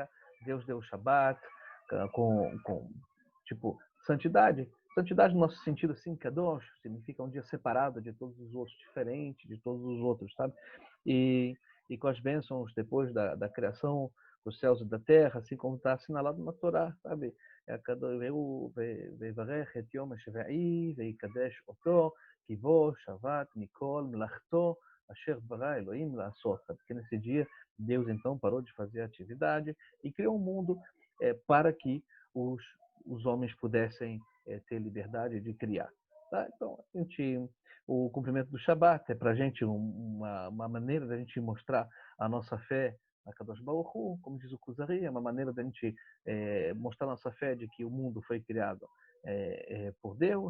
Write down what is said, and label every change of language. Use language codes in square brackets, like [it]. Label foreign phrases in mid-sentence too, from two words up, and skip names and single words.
[pt] Deus deu o Shabat com tipo santidade. Santidade no nosso sentido assim, Kadosh, significa um dia separado de todos os outros, diferente de todos os outros, sabe? E com as bênçãos depois da criação dos céus e da terra, assim como está assinalado na Torá, sabe? [he] ויברך את יום השביעי ויקדש אותו כי בו שבת מכל מלאכתו אשר ברא אלהים לעשות. [pt] Porque nesse dia Deus então parou de fazer a atividade e criou um mundo para que os homens pudessem ter liberdade de criar. Tá? Então, o cumprimento do Shabat é para a gente uma maneira da gente mostrar a nossa fé a [he] קדוש ברוך הוא, [pt] como diz o Kuzari, é uma maneira da gente mostrar a nossa fé de que o mundo foi criado por Deus.